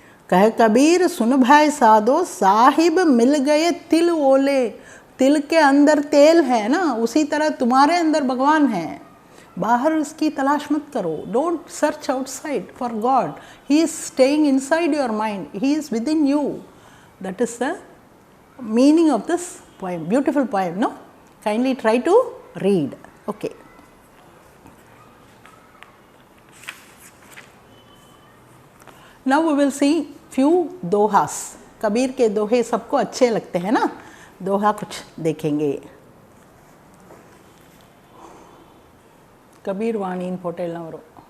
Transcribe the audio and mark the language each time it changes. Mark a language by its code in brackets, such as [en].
[hi] कह कबीर सुन भाई साधो, साहिब मिल गए तिल ओले। तिल के अंदर तेल है ना, उसी तरह तुम्हारे अंदर भगवान है, बाहर उसकी तलाश मत करो। [en] Don't search outside for God, he is staying inside your mind, he is within you. That is the meaning of this poem, beautiful poem, no? Kindly try to read. Okay. Now we will see few dohas. [hi] Kabir के दोहे सबको अच्छे लगते हैं ना, दोहा कुछ देखेंगे। कबीर वाणी पोटेल नवरो।